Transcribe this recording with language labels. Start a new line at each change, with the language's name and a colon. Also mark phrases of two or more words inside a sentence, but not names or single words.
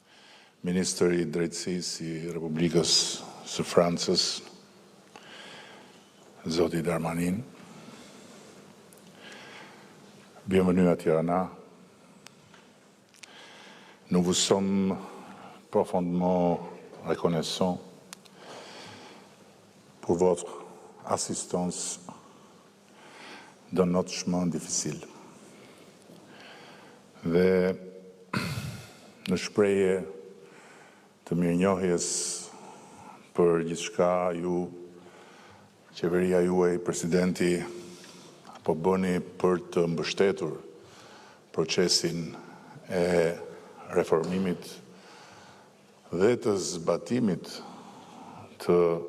Albanian: i Drejtësisë i Republikës së Francës,
French: Zoti Darmanin, bienvenue à Tirana. Nous vous sommes profondément reconnaissants pour votre assistance dans notre chemin difficile.
Albanian: Dhe në shprehje të mirënjohjes për gjithçka ju, qeveria juaj, presidenti, po bëni për të mbështetur procesin e reformimit dhe të zbatimit të